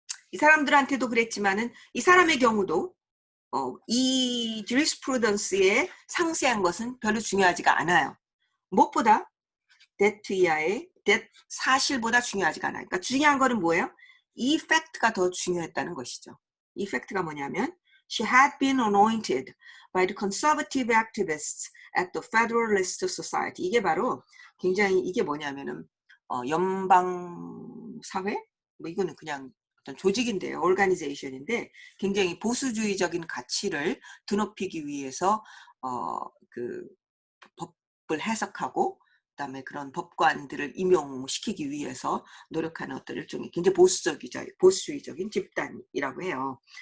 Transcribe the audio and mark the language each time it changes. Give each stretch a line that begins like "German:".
Korean: 이 사람들한테도 그랬지만은 이 사람의 경우도 이 jurisPrudence의 상세한 것은 별로 중요하지가 않아요. 무엇보다 that 이하의 that 사실보다 중요하지가 않아요. 그러니까 중요한 거는 뭐예요? 이 팩트가 더 중요했다는 것이죠. 이 팩트가 뭐냐면
English: She had been anointed by the conservative activists at the Federalist Society.
Korean: 이게 바로 굉장히 이게 뭐냐면은 연방사회? 뭐 이거는 그냥 어떤 조직인데요. organization인데 굉장히 보수주의적인 가치를 드높이기 위해서 그 법을 해석하고 그다음에 그런 법관들을 임용시키기 위해서 노력하는 어떤 일종의 굉장히 보수주의적인 집단이라고 해요.